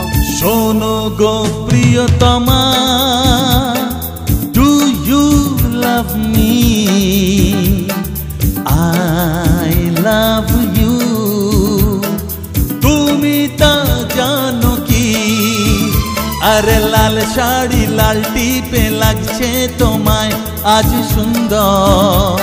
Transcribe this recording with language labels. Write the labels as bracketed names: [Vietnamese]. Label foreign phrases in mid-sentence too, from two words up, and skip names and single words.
[Bangla] শোনো গো প্রিয়তমা, [English] do you love me? I love you. [Bangla] তুমি তা জানো কি, আরে লাল শাড়ি লাল টিপে লাগছে তোমায় আজ সুন্দর.